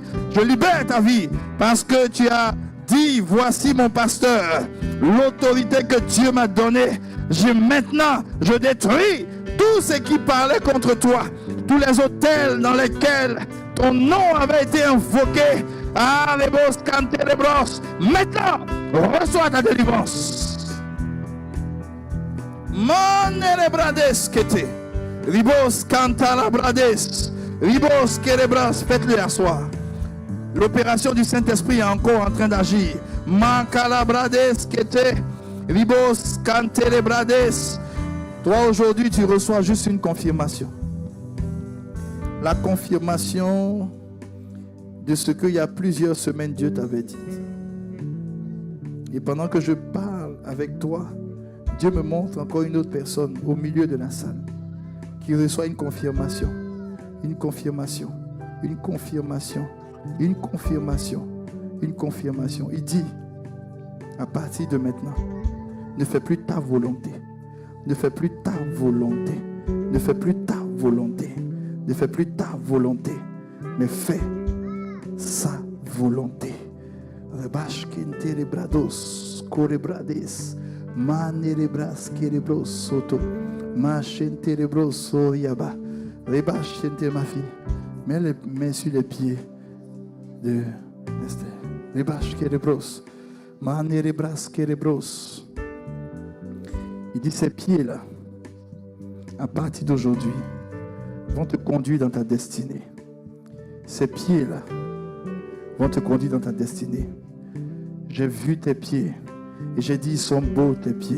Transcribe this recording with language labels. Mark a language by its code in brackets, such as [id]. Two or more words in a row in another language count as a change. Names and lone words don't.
[fr] Je libère ta vie parce que tu as dit, voici mon pasteur, l'autorité que Dieu m'a donnée. Maintenant, je détruis tout ce qui parlait contre toi, tous les hôtels dans lesquels ton nom avait été invoqué. Ah, les bros, canter les bros. Maintenant, reçois ta délivrance. Monere brades kete. Ribos canta la brades. Ribos kerebras. Faites-le asseoir. L'opération du Saint-Esprit est encore en train d'agir. Mancala brades kete. Ribos cante les brades. Toi, aujourd'hui, tu reçois juste une confirmation. La confirmation de ce qu'il y a plusieurs semaines, Dieu t'avait dit. Et pendant que je parle avec toi, Dieu me montre encore une autre personne au milieu de la salle qui reçoit une confirmation, une confirmation, une confirmation, une confirmation, une confirmation. Il dit, à partir de maintenant, ne fais plus ta volonté, ne fais plus ta volonté, ne fais plus ta volonté, ne fais plus ta volonté, mais fais sa volonté. Rebash kente brados, korebrades, manerebras kerebros soto, machente rebros soriaba. Rebash kente ma fille, mets les mains sur les pieds de Esther. Rebash kerebros, manerebras kerebros. Il dit ces pieds-là, à partir d'aujourd'hui, vont te conduire dans ta destinée. Ces pieds-là vont te conduire dans ta destinée. J'ai vu tes pieds et j'ai dit, ils sont beaux tes pieds.